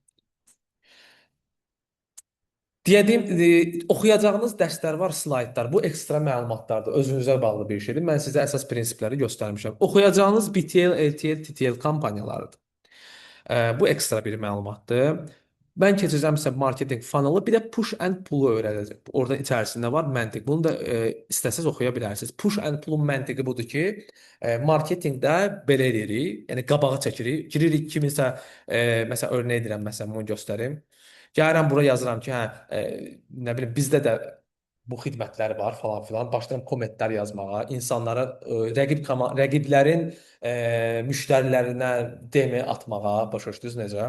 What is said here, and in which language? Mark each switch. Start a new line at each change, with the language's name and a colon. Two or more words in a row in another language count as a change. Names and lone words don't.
Azerbaijani: Deyədiyim, oxuyacağınız dərslər var, slaydlar. Bu ekstra məlumatlardır. Özünüzə bağlı bir şeydir. Mən sizə əsas prinsipləri göstərmişəm. Oxuyacağınız BTL, LTL, TTL kampaniyalarıdır. Bu ekstra bir məlumatdır. Ben keçəcəm sizə
English: marketing funnel,
Azerbaijani: bir də
English: push and pull
Azerbaijani: öyrədəcəm. Orada içərisində var məntiq. Bunu da istəsəz oxuya bilərsiniz.
English: Push and pull
Azerbaijani: məntiqi budur ki, marketinqdə belə edirik. Yəni qabağa çəkirik. Giririk kiminsə məsələn örnek edirəm, məsələn bunu göstərim. Gəlirəm bura yazıram ki, hə, nə bilim bizdə də bu xidmətlər var falan filan. Başlayıram kommentlər yazmağa, insanlara rəqiblərin müştərilərinə DM atmağa, başa düşdünüz necə?